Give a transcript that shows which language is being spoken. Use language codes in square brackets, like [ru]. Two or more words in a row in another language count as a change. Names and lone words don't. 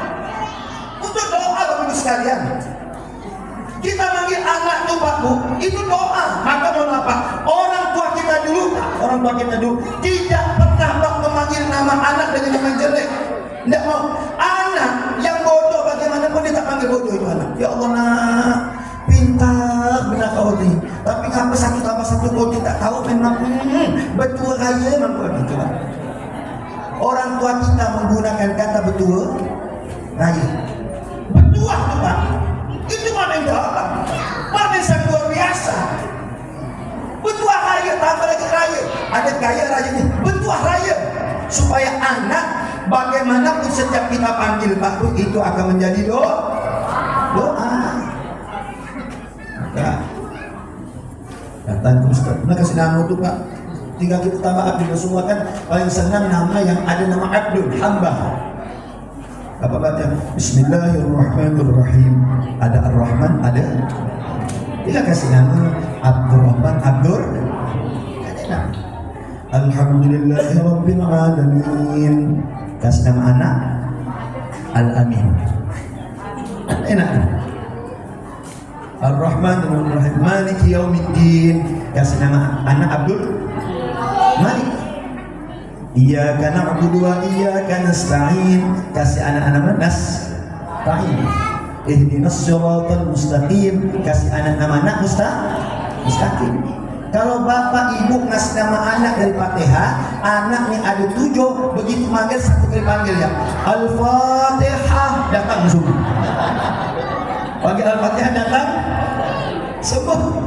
[id] Untuk doa Bapak Ibu sekalian. Kita panggil anak tuh Pak Bu, itu doa. Maka mohon apa? Orang tua kita dulu tidak pernah Pak memanggil nama anak dengan nama jelek. Tidak mau. Anak yang bodoh bagaimanapun dia tak panggil bodoh itu anak. Ya Allah nak, pintar benar kau ni. Tapi apa satu kau tidak tahu memang betul raya memang begitu lah. Orang tua kita menggunakan kata betul raya. Betul tu Pak. Itu mana yang dalam. Mana yang sangat luar biasa. Betul raya, tambah lagi raya. Ada gaya raya ni. Betul raya. Supaya anak bagaimanapun setiap kita panggil Pak Bu, itu akan menjadi doa. Maka datang ke Ustaz, nah kasih nama tu Pak. Tinggal kita tambah Abdul. Semua kan paling senang nama yang ada nama Abdul, hamba. Apa baca? [ar] بسم الله الرحمن الرحيم. [id] Ada Ar-Rahman, ada. Tinggal kasih nama Abdurrahman, Abdur. Ada nama. [ar] الحمد لله رب العالمين. [id] Kasih nama anak Al-Amin. Enak. [ar] الرحمن الرحيم مالك يوم الدين. [id] Kasih nama anak Abdul Malik. [ar] إياك نعبد وإياك نستعين. [id] Kasih anak nama Nasta'in. [ar] اهدنا الصراط المستقيم. [id] Kasih anak nama Mustaqim. Kalau bapak ibu ngasih nama anak dari Fatihah, anaknya ada 7, begitu manggil satu kali panggil ya. Al-Fatihah, datang semua. Panggil Al-Fatihah, datang semua.